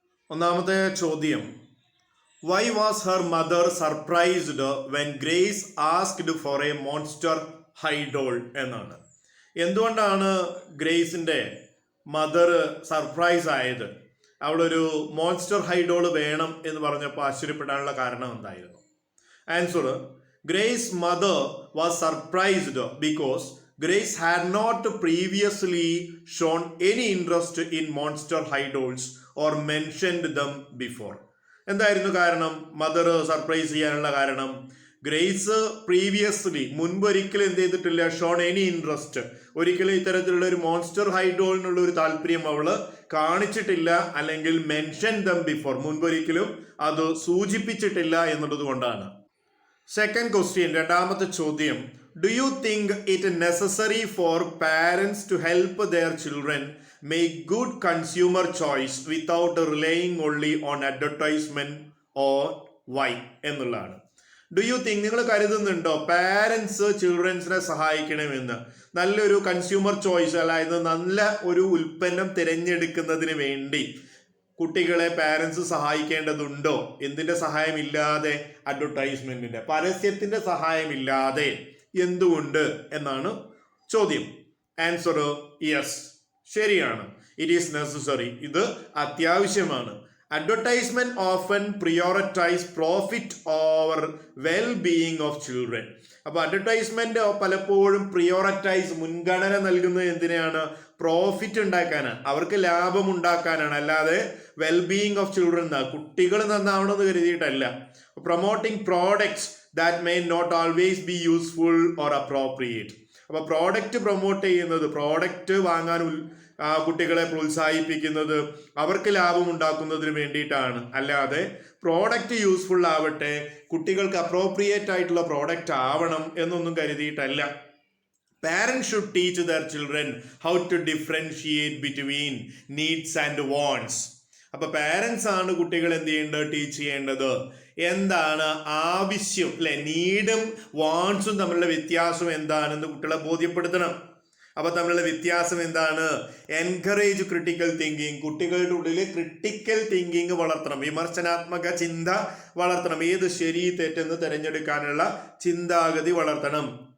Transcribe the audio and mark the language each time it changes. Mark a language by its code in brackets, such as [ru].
[ml] ഒന്നാമത്തെ ചോദ്യം, [en] why was her mother surprised when Grace asked for a monster high doll [ml] എന്നാണ്. എന്തുകൊണ്ടാണ് ഗ്രേസിന്റെ മദർ സർപ്രൈസ് ആയത്? അവളൊരു മോൺസ്റ്റർ ഹൈഡോൾ വേണം എന്ന് പറഞ്ഞപ്പോൾ ആശ്ചര്യപ്പെടാനുള്ള കാരണം എന്തായിരുന്നു? [en] Answer, Grace mother was surprised because Grace had not previously shown any interest in monster high dolls or mentioned them before. [ml] എന്തായിരുന്നു കാരണം? മദർ സർപ്രൈസ് ചെയ്യാനുള്ള കാരണം, ഗ്രേസ് പ്രീവിയസ്ലി മുൻപൊരിക്കലും എന്ത് ചെയ്തിട്ടില്ല, [en] shown any interest, [ml] ഒരിക്കലും ഇത്തരത്തിലുള്ള ഒരു മോൺസ്റ്റർ ഹൈഡോളിനുള്ള ഒരു താല്പര്യം അവള് കാണിച്ചിട്ടില്ല, അല്ലെങ്കിൽ [en] mention them before, [ml] മുൻപൊരിക്കലും അത് സൂചിപ്പിച്ചിട്ടില്ല എന്നുള്ളത് കൊണ്ടാണ്. [en] second question, [ml] രണ്ടാമത്തെ ചോദ്യം, [en] do you think it necessary for parents to help their children make good consumer choice without relying only on advertisement or why [ml] എന്നുള്ളതാണ്. [en] do you think, [ml] നിങ്ങൾ കരുതുന്നുണ്ടോ പാരൻസ് ചിൽഡ്രൻസിനെ സഹായിക്കണമെന്ന്? നല്ലൊരു കൺസ്യൂമർ ചോയ്സ്, അതായത് നല്ല ഒരു ഉൽപ്പന്നം തിരഞ്ഞെടുക്കുന്നതിന് വേണ്ടി കുട്ടികളെ പാരൻസ് സഹായിക്കേണ്ടതുണ്ടോ? എന്തിന്റെ സഹായമില്ലാതെ? അഡ്വർടൈസ്മെന്റിന്റെ, പരസ്യത്തിന്റെ സഹായമില്ലാതെ. എന്തുകൊണ്ട് എന്നാണ് ചോദ്യം. [en] answer, yes, [ml] ശരിയാണ്. [en] it is necessary, [ml] ഇത് അത്യാവശ്യമാണ്. [en] Advertisement often prioritise profit over well being of children. [ml] അപ്പൊ അഡ്വർടൈസ്മെന്റ് പലപ്പോഴും പ്രിയോറിറ്റൈസ്, മുൻഗണന നൽകുന്നത് എന്തിനാണ്? പ്രോഫിറ്റ് ഉണ്ടാക്കാനാണ്, അവർക്ക് ലാഭം ഉണ്ടാക്കാനാണ്, അല്ലാതെ [en] well being of children, [ml] കുട്ടികൾ നന്നാവണമെന്ന് കരുതിയിട്ടല്ല. [en] Promoting products that may not always be useful or appropriate. [ml] അപ്പൊ പ്രോഡക്റ്റ് പ്രൊമോട്ട് ചെയ്യുന്നത്, പ്രോഡക്റ്റ് വാങ്ങാൻ കുട്ടികളെ പ്രോത്സാഹിപ്പിക്കുന്നത് അവർക്ക് ലാഭം ഉണ്ടാക്കുന്നതിന് വേണ്ടിയിട്ടാണ്, അല്ലാതെ പ്രോഡക്റ്റ് യൂസ്ഫുൾ ആവട്ടെ, കുട്ടികൾക്ക് അപ്രോപ്രിയേറ്റ് ആയിട്ടുള്ള പ്രോഡക്റ്റ് ആവണം എന്നൊന്നും കരുതിയിട്ടല്ല. [en] Parents should teach their children how to differentiate between needs and wants. [ml] അപ്പൊ പാരൻസ് ആണ് കുട്ടികൾ എന്ത് ചെയ്യേണ്ടത്? ടീച്ച് ചെയ്യേണ്ടത്. എന്താണ് ആവശ്യം, അല്ലെ? നീഡും വാണ്ട്സും തമ്മിലുള്ള വ്യത്യാസം എന്താണെന്ന് കുട്ടികളെ ബോധ്യപ്പെടുത്തണം. അപ്പൊ തമ്മിലുള്ള വ്യത്യാസം എന്താണ്? [en] encourage critical thinking, [ml] കുട്ടികളുടെ ഉള്ളിൽ ക്രിട്ടിക്കൽ തിങ്കിങ് വളർത്തണം, വിമർശനാത്മക ചിന്ത വളർത്തണം, ഏത് ശരി തെറ്റെന്ന് തിരഞ്ഞെടുക്കാനുള്ള ചിന്താഗതി വളർത്തണം.